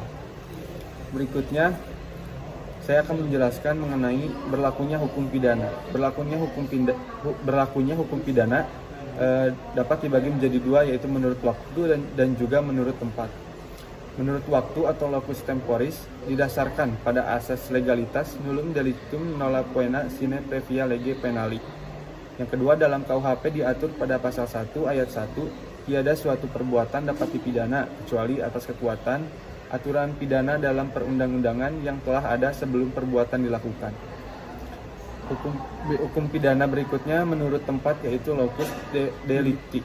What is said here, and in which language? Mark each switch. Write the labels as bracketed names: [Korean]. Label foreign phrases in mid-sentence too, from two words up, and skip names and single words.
[Indonesian] Berikutnya saya akan menjelaskan mengenai berlakunya hukum pidana. Berlakunya hukum pidana dapat dibagi menjadi dua, yaitu menurut waktu dan juga menurut tempat. Menurut waktu atau [Latin] locus temporis [Indonesian] didasarkan pada asas legalitas [Latin] nullum delictum nolla poena sine previa lege penali. [Indonesian] Yang kedua, dalam KUHP diatur pada pasal 1 ayat 1, tiada suatu perbuatan dapat dipidana kecuali atas kekuatan aturan pidana dalam perundang-undangan yang telah ada sebelum perbuatan dilakukan. Hukum pidana berikutnya menurut tempat yaitu [Latin] locus delicti.